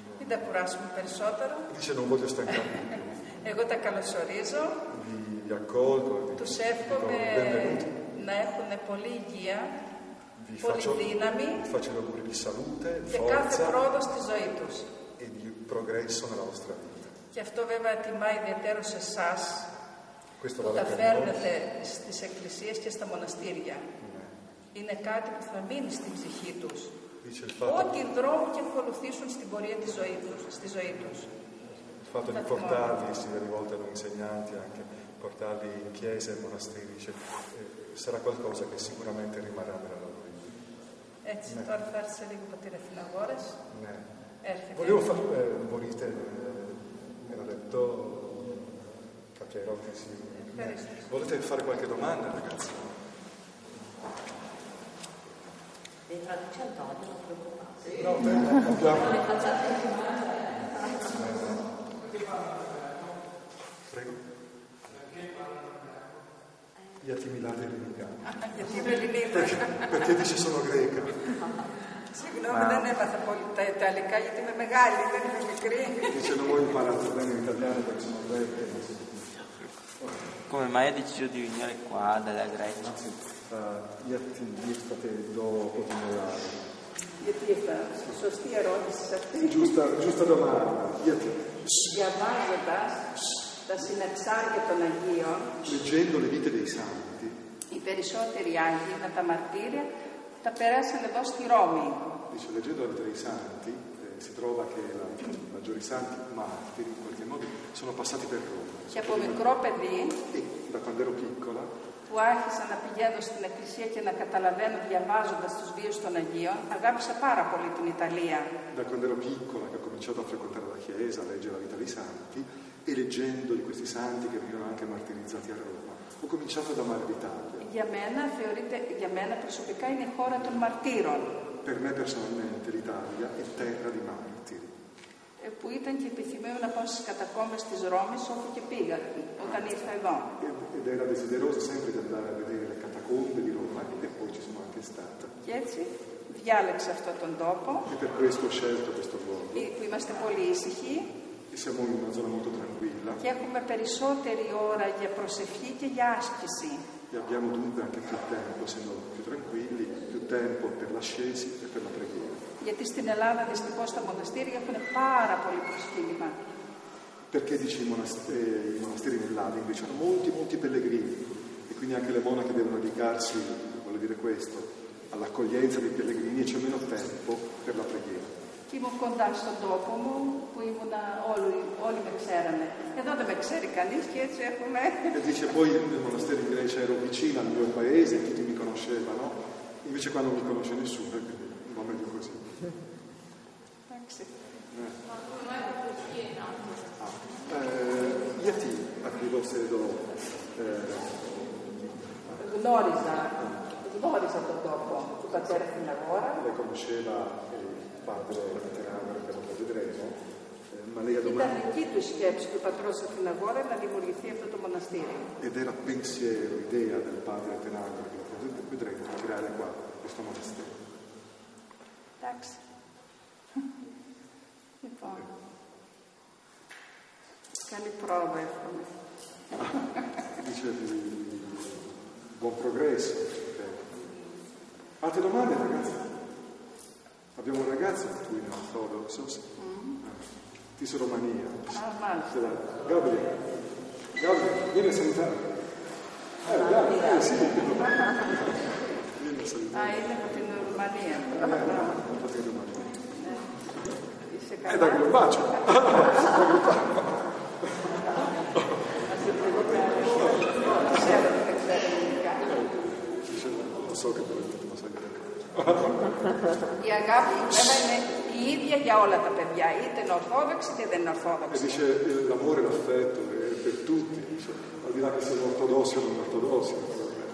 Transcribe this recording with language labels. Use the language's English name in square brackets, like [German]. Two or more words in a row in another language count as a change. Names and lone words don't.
[Greek] δεν κουράσουμε περισσότερο. [Italian] Dice non voglio stancarvi più. [Greek] Εγώ τα καλωσορίζω. [Italian] Vi accolgo, [Greek] Τους εύχομαι να έχουν πολλή υγεία, πολλή δύναμη [Italian] faccio gli auguri di salute, [Greek] και κάθε [Italian] forza [Greek] πρόοδο στη ζωή τους. [Italian] e di progresso nella vostra vita. [Greek] Και αυτό βέβαια τιμά ιδιαίτερως εσάς [Italian] Questo [Greek] που [Italian] vale [Greek] τα [Italian] per noi. [Greek] φέρνετε στις εκκλησίες και στα μοναστήρια. Είναι κάτι που θα μείνει στην ψυχή τους. [Italian] Dice il fatto, [Greek] Ό,τι δρόμο και ακολουθήσουν στην πορεία της ζωή τους, στη ζωή τους. [Italian] il fatto di portarli, si rivolta a noi insegnanti anche, portarli in chiese e monasteri, dice, sarà qualcosa che sicuramente rimarrà nella loro vita. [Greek] Έτσι, τώρα θα έρθει σε λίγο πατήρ Αθηναγόρας. Ναι. Έρχεται. [Italian] Volevo fare, volete, me l'ha detto, capirò che sì. Volete fare qualche domanda, ragazzi? Le traduce Antonio, non preoccupate. No, abbiamo... Le facciate Prego. Gli attimilati ελληνικά. [Greek] Γιατί είμαι Ελληνίδα. [Italian] Perché dice sono greca. [Greek] Συγγνώμη, δεν έμαθα πολύ τα Ιταλικά γιατί είμαι μεγάλη, δεν είμαι μικρή. [Italian] Dice non ho imparato bene l'italiano perché sono greca. Come mai hai deciso di venire qua dalla Grecia? Gli state dopo di Milano. [Greek] Γιατί ήρθα, σωστή ερώτηση σε αυτή. [Italian] Giusta domanda. [Greek] Διαβάζοντας τα συναξάρια των Αγίων, [Italian] Leggendo le vite dei santi, [Greek] οι περισσότεροι Άγιοι με τα μαρτύρια τα περάσανε εδώ στη Ρώμη. [Italian] dice, leggendo la vita dei santi, si trova che i maggiori santi martiri, in qualche modo, sono passati per Roma. [Greek] Και από μικρό παιδί, [Italian] E da quando ero piccola, [Greek] που άρχισα να πηγαίνω στην εκκλησία και να καταλαβαίνω διαβάζοντας τους βίους των Αγίων, αγάπησα πάρα πολύ την Ιταλία. [Italian] da quando ero piccola, che ho cominciato a frequentare la chiesa, a leggere la vita dei santi, e leggendo di questi santi che venivano anche martirizzati a Roma, ho cominciato ad amare l'Italia. [Greek] Για μένα προσωπικά είναι η χώρα των μαρτύρων. [Italian] Per me personalmente l'Italia è terra di martiri. [Greek] Που ήταν και επιθυμείο να πάω στις κατακόμβες της Ρώμης όπου και πήγα όταν ήρθα εδώ. [Italian] Ed era desiderosa sempre di andare a vedere le catacombe di Roma e poi ci sono anche stata. [Greek] Και έτσι διάλεξα αυτόν τον τόπο [Italian] E per questo ho scelto questo luogo. [Greek] που είμαστε πολύ ήσυχοι [Italian] E siamo in una zona molto tranquilla [Greek] και έχουμε περισσότερη ώρα για προσευχή και για άσκηση. [Italian] e abbiamo dunque anche più tempo, essendo più tranquilli, più tempo per l'ascesi e per la preghiera. [Greek] Γιατί στην Ελλάδα δυστυχώς τα μοναστήρια έχουν πάρα πολύ προσκύνημα. [Italian] Perché dice i monasteri nell'Adia invece hanno molti pellegrini e quindi anche le monache devono dedicarsi, vuole dire questo, all'accoglienza dei pellegrini e c'è meno tempo per la preghiera. [Greek] Και ήμουν κοντά στον τόπο μου που ήμουνα, όλοι με ξέρανε. Εδώ δεν με ξέρει κανείς και έτσι έχουμε. [Italian] E dice poi nel monastero in Grecia ero vicino al mio paese, tutti mi conoscevano, invece qua non mi conosce nessuno, quindi va meglio così. [Greek] Εντάξει. Γιατί ακριβώς εδώ γνώριζα τον τόπο του πατέρα Αθηναγόρα. [Italian] lei conosceva il padre Atenagora che lo vedremo, ma lei ha [Greek] Ήταν [Italian] domandato [Greek] δική του σκέψη του πατρός Αθηναγόρα να δημιουργηθεί αυτό το μοναστήρι. [Italian] ed era pensiero, idea del padre Atenagora che lo vedremo di creare qua questo monastero. [Greek] Εντάξει. Λοιπόν, καλή πρόοδο εύχομαι. [Italian] Dice buon progresso. Altre domande, ragazzi? Abbiamo un ragazzo qui in ortodosso, Tiso Romania. [Greek] Μάλιστα. [Italian] Gabriele, vieni a salutare. Dai, sì. Vieni a salutare. [Greek] Είναι από την Ρουμανία. Είσαι καλά. [Italian] Dai, un bacio. [Greek] Ξέρω ότι δεν ξέρω ελληνικά. [Italian] Lo so che volete, ma sai che... [Greek] Η αγάπη βέβαια είναι η ίδια για όλα τα παιδιά, είτε είναι ορθόδοξη είτε δεν είναι [Italian] E [Greek] ορθόδοξη. [Italian] dice l'amore e l'affetto è per tutti, dice, al di là che siano ortodossi o non ortodossi.